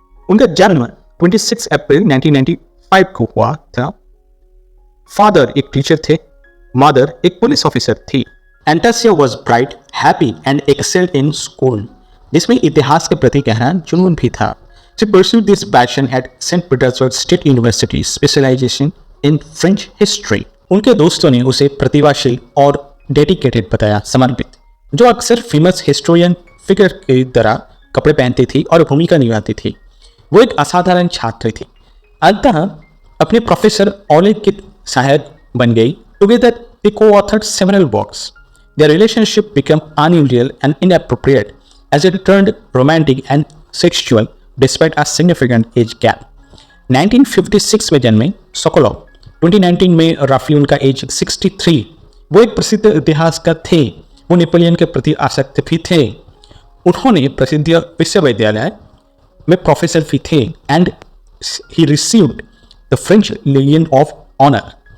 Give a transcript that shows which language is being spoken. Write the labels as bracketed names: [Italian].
[Hindi] उनका जन्म 26 अप्रैल 1995 को हुआ था। फादर एक टीचर थे, मदर एक पुलिस ऑफिसर थी। एंटासिया [English] was bright, happy and excelled in school, [Hindi] जिसमें इतिहास के प्रति गहरा जुनून भी था। [English] She pursued this passion at St. Petersburg State University, specialization in French history. [Hindi] उनके दोस्तों ने उसे प्रतिभाशील और डेडिकेटेड बताया, समर्पित, जो अक्सर फेमस हिस्टोरियन फिगर की तरह कपड़े पहनती थी और भूमिका निभाती थी। वो एक असाधारण छात्र थी। अंततः अपने प्रोफेसर ओलेग की सहायक बन गई। [English] Together they co-authored several works. Their relationship became unusual and inappropriate as it turned romantic and sexual despite a significant age gap. [Hindi] 1956 में जन्मे सोकोलोव 2019 में रफली उनका एज 63। वो एक प्रसिद्ध इतिहासकार थे। वो नेपोलियन के प्रति आसक्त भी थे। उन्होंने प्रसिद्ध विश्वविद्यालय में प्रोफेसर भी थे [English] And he received the French Legion of Honour.